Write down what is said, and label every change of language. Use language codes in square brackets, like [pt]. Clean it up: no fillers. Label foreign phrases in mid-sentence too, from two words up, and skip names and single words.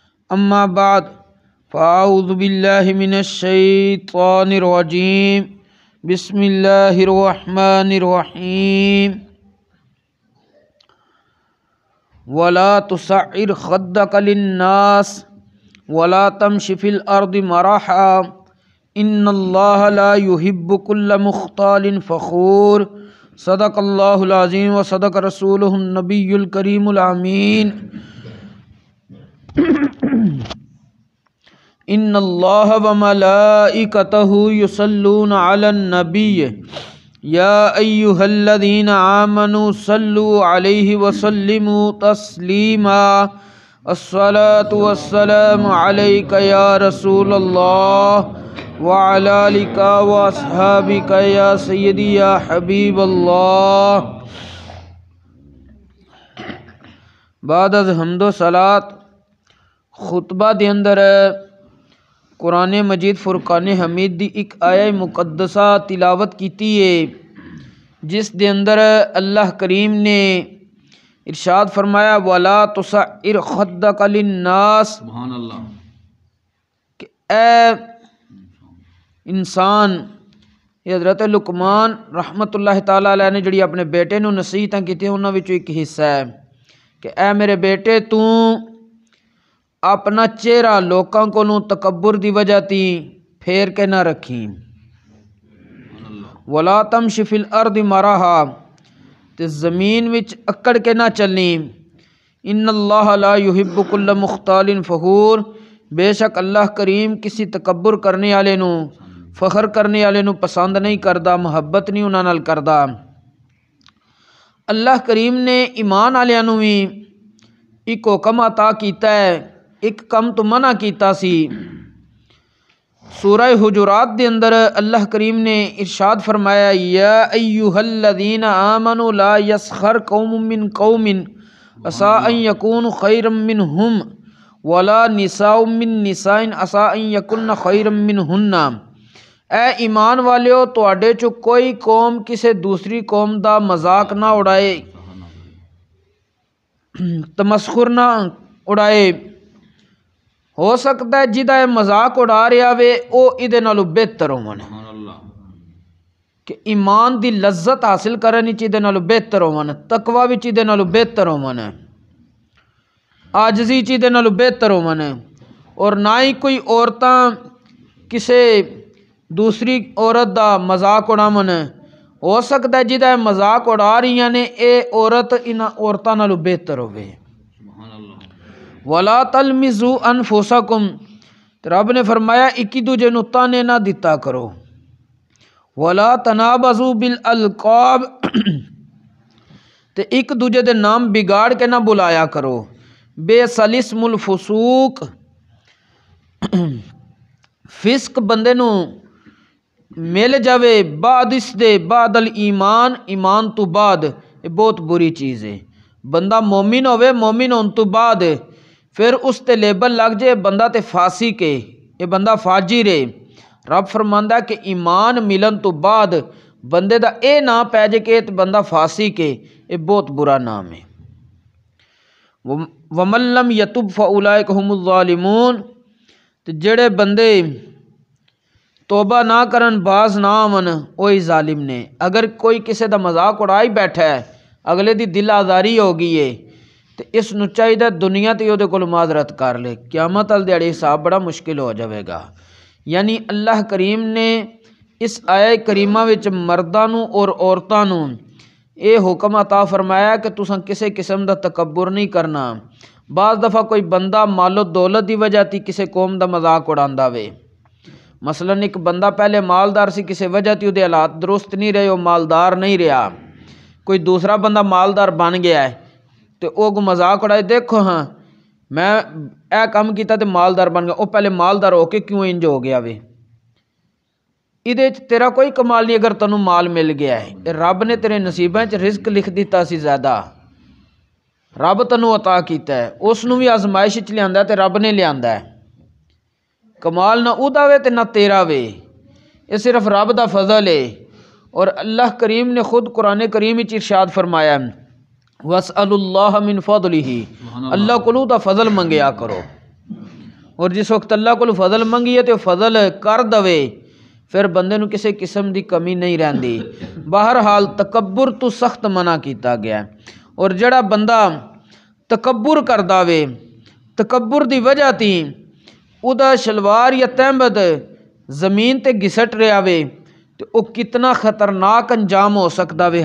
[ar] اما بعد فاعوذ باللہ من الشیطان الرجیم بسم اللہ الرحمن الرحیم ولا تصعر خدک للناس ولا تمش فی الارض مرحا ان اللہ لا يحب كل مختال فخور صدق اللہ العظیم و صدق رسولہ النبی الکریم الامین ان اللہ وملائکتہ یصلون علی النبی یا ایہا الذین آمنوا صلوا علیہ وسلموا تسلیما الصلاة والسلام علیک یا رسول اللہ وعلی آلک واصحابک یا سیدی یا حبیب اللہ۔ [pa] بعد از حمد و صلاۃ خطبہ دے اندر قرآن مجید فرقان حمید دی ایک آیہ مقدسہ تلاوت کیتی ہے جس دے اندر اللہ کریم نے ارشاد فرمایا [ar] وَلَا تُصَعِّرْ خَدَّكَ لِلنَّاسِ، سبحان اللہ، [pa] کہ اے انسان، یہ حضرت لقمان [ar] رحمت اللہ تعالیٰ علیہ [pa] نے جڑی اپنے بیٹے نو نصیحتاں کیتی انہاں وچوں ایک حصہ ہے کہ اے میرے بیٹے تو اپنا چہرہ لوکاں کو تکبر دی وجہ تی پھیر کے نہ رکھیں، [ar] ولا تمش فی الارض مرحا، [pa] تے زمین وچ اکڑ کے نہ چلیں، [ar] ان اللہ لا یحب کل مختال فخور، [pa] بے شک اللہ کریم کسی تکبر کرنے والے نو، فخر کرنے والے نو پسند نہیں کردا، محبت نہیں انہاں نال کردا۔ اللہ کریم نے ایمان والےاں نو وی ایک حکم عطا کیتا ہے، ایک کم تو منع کیتا سی۔ سورہ حجرات دے اندر اللہ کریم نے ارشاد فرمایا [ar] یا ایہا الذین آمنوا لا یسخر قوم من قوم عسیٰ ان یکونوا خیرا منہم ولا نساء من نساء عسیٰ ان یکن خیرا منہن، [pa] اے ایمان والیو تواڈے چو کوئی قوم کسے دوسری قوم دا مذاق نہ اڑائے، تمسخر نہ اڑائے۔ ہو سکتا ہے جہدا یہ مذاق اڑا رہا وے او ادے نالوں بہتر ہون، کہ ایمان دی لذت حاصل کرن وچ ادے نالوں بہتر ہون، تقوی وچ ادے نالوں بہتر ہون، عاجزی وچ ادے نالوں بہتر ہون، اور نہ ہی کوئی عورتاں کسے دوسری عورت دا مذاق اڑاون۔ ہو سکتا ہے جہدا یہ مذاق اڑا رہی نے اے عورت انہاں عورتاں نالوں بہتر ہوے۔ [ar] وَلَا تَلْمِزُوا أَنفُسَكُمْ، [pa] رب نے فرمایا ایک دوجے نو تانے نہ دیتا کرو۔ [ar] وَلَا تَنَابَزُوا بِالْأَلْقَابِ، [pa] تے ایک دوجے دے نام بگاڑ کے نہ بلایا کرو۔ [ar] بِئْسَ الِاسْمُ الْفُسُوقُ، [pa] فسق بندے نو مل جاوے بعد اس دے، [ar] بعد الایمان، [pa] ایمان تو بعد، یہ بہت بری چیز ہے۔ بندہ مومن ہوئے، مومن ہون تو بعد پھر اس تے لیبل لگ جائے بندہ تے فاسق ہے، یہ بندہ فاجر ہے۔ رب فرماندا کہ ایمان ملن تو بعد بندے دا اے نام پہ جائے کہ بندہ فاسق ہے، یہ بہت برا نام ہے۔ [ar] وَمَن لَّمْ يَتُبْ فَأُولَٰئِكَ هُمُ الظَّالِمُونَ، [pa] تے جڑے بندے توبہ نہ کرن، باز نہ آون، وہی ظالم نے۔ اگر کوئی کسی دا مذاق اڑائی بیٹھا ہے، اگلے دی دل آزاری ہو گئی ہے، تو اس نو چاہیے دنیا تے اودے کول معذرت کر لے، قیامت والے دیہڑے حساب بڑا مشکل ہو جاوے گا۔ یعنی اللہ کریم نے اس آیہ کریمہ وچ مرداں نو اور عورتاں نو اے حکم عطا فرمایا کہ تساں کسے قسم دا تکبر نہیں کرنا۔ بعض دفعہ کوئی بندہ مال و دولت دی وجہ تی کسے قوم دا مذاق اڑاندا وے، مثلا ایک بندہ پہلے مالدار سی، کسی وجہ تی اودے حالات درست نہیں رہے، وہ مالدار نہیں رہا، کوئی دوسرا بندہ مالدار بن گیا ہے تو وہ مذاق اڑائے، دیکھو ہاں میں اے کام کیتا تے مالدار بن گیا، وہ پہلے مالدار ہو کے کیوں انج ہو گیا وے؟ ادے تیرا کوئی کمال نہیں اگر تینوں مال مل گیا ہے، رب نے تیرے نصیباں چ رزق لکھ دیتا سی زیادہ، رب تینوں عطا کیتا ہے، اس نو بھی آزمائش چ لیاندا ہے تے رب نے لیاندا ہے۔ کمال نہ اودا وے تے نہ تیرا وے، یہ صرف رب دا فضل ہے۔ اور اللہ کریم نے خود قرآن کریم وچ ارشاد فرمایا [ar] وَاسْأَلُوا اللَّهَ مِن فَضْلِهِ، [pa] اللہ کولوں دا فضل منگیا کرو۔ اور جس وقت اللہ کو فضل منگیے تو فضل کر دوے، پھر بندے نو کسی قسم دی کمی نہیں رہندی۔ بہرحال تکبر تو سخت منع کیتا گیا ہے، اور جڑا بندہ تکبر کردا وے، تکبر دی وجہ تی ادا شلوار یا تہمد زمین تے گھسٹ رہا وے تو او کتنا خطرناک انجام ہو سکتا وے۔